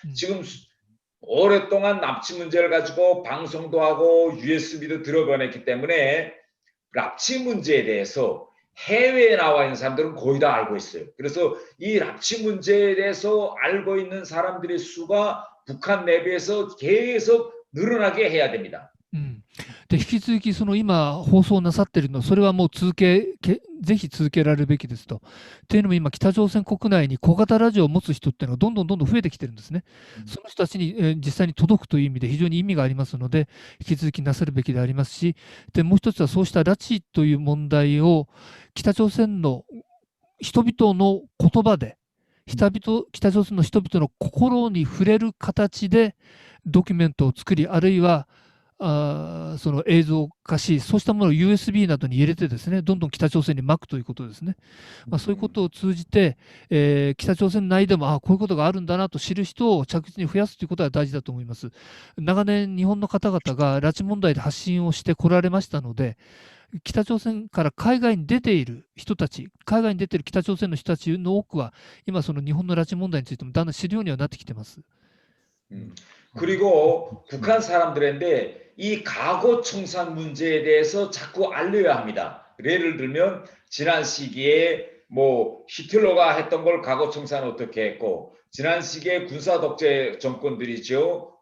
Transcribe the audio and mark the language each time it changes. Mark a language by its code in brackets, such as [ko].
[ko] 지금 오랫동안 납치 문제를 가지고 방송도 하고 USB도 들어보냈기 때문에 납치 문제에 대해서 해외에 나와 있는 사람들은 거의 다 알고 있어요. 그래서 이 납치 문제에 대해서 알고 있는 사람들의 수가 북한 내부에서 계속 늘어나게 해야 됩니다. [ja] で引き続きその今放送なさっているのそれはもうぜひ続けられるべきですと。というのも今北朝鮮国内に小型ラジオを持つ人っていうのがどんどん増えてきてるんですね。その人たちに実際に届くという意味で非常に意味がありますので引き続きなさるべきでありますし、でもう一つはそうした拉致という問題を北朝鮮の人々の言葉で北朝鮮の人々の心に触れる形でドキュメントを作り、あるいはその映像化し、そうしたものを USB などに入れてですね、どんどん北朝鮮にまくということですね。そういうことを通じて、北朝鮮内でもこういうことがあるんだなと知る人を着実に増やすということは大事だと思います。長年日本の方々が拉致問題で発信をしてこられましたので、北朝鮮から海外に出ている人たち、海外に出ている北朝鮮の人たちの多くは、今その日本の拉致問題についてもだんだん知るようにはなってきてます。 [ko] 그리고 북한 사람들인데 이 과거 청산 문제에 대해서 자꾸 알려야 합니다. 예를 들면 지난 시기에 뭐 히틀러가 했던 걸 과거 청산 어떻게 했고, 지난 시기에 군사 독재 정권들이죠.